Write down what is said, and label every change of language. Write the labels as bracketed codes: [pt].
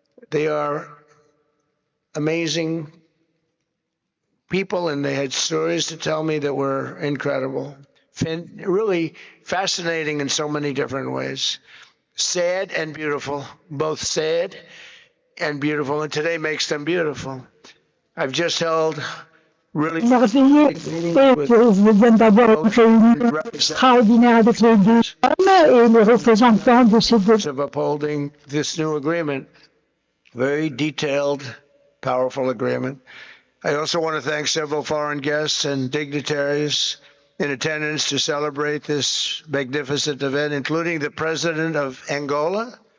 [en] They are amazing people, and they had stories to tell me that were incredible. Really fascinating in so many different ways. Sad and beautiful, both sad and beautiful, and today makes them beautiful. I've just held really [fr] Merveilleux et que je viens d'avoir une réunion extraordinaire avec les deux femmes et les représentants de ces deux. [en] of upholding this new agreement. Very detailed, powerful agreement. I also want to thank several foreign guests and dignitaries in attendance to celebrate this magnificent event, including the President of Angola.